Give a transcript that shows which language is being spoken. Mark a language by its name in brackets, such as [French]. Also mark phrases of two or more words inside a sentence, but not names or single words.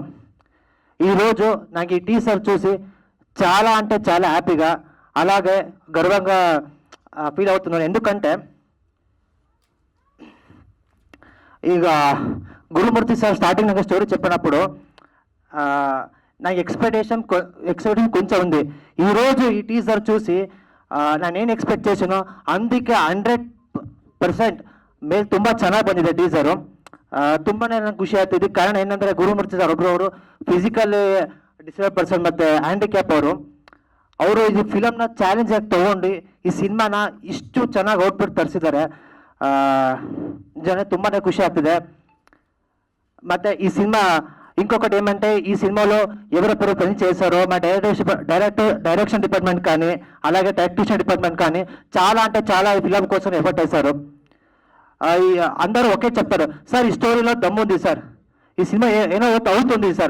[Telugu] ఈరోజు నాకు ఈ టీజర్ చూసి చాలా హ్యాపీగా అలాగే గర్వంగా ఫీల్ అవుతున్నాను. ఎందుకంటే ఇక గురుమూర్తి సార్ స్టార్టింగ్ నాకు స్టోరీ చెప్పినప్పుడు నాకు ఎక్స్పెక్టేషన్ కొంచెం ఉంది. ఈరోజు ఈ టీజర్ చూసి నేను ಎಕ್ಸ್ಪೆಕ್ಟ್ చేశాను [Kannada] ಅದಕ್ಕೆ 100% ಮೇಲೆ ತುಂಬ ಚೆನ್ನಾಗಿ ಬಂದಿದೆ ಟೀಸರು. ತುಂಬಾ ನನಗೆ ಖುಷಿ ಆಗ್ತಿದೆ. ಕಾರಣ ಏನಂದರೆ ಗುರುಮೂರ್ತಿ ಸರ್ ಒಬ್ಬರವರು ಫಿಸಿಕಲಿ ಡಿಸೇಬಲ್ ಪರ್ಸನ್ ಮತ್ತು ಹ್ಯಾಂಡಿಕ್ಯಾಪ್ ಅವರು ಈ ಫಿಲಮ್ನ ಚಾಲೆಂಜ್ ಆಗಿ ತೊಗೊಂಡು ಈ ಸಿನಿಮಾನ ಇಷ್ಟು ಚೆನ್ನಾಗಿ ಔಟ್ಪುಟ್ ತರಿಸಿದ್ದಾರೆ. ತುಂಬಾ ಖುಷಿ ಆಗ್ತಿದೆ. ಮತ್ತು ఈ సినిమా ఇంకొకటి ఏమంటే ఈ సినిమాలో ఎవరెవరు పని చేశారో మా డైరెక్షన్ డిపార్ట్మెంట్ కానీ అలాగే టెక్నీషియన్ డిపార్ట్మెంట్ కానీ చాలా అంటే చాలా ఈ ఫిలిం కోసం ఎఫర్ట్ వేశారు. అందరూ ఒకే చెప్తారు, సార్ ఈ స్టోరీలో దమ్ము ఉంది సార్, ఈ సినిమా ఏదో అవుతుంది సార్.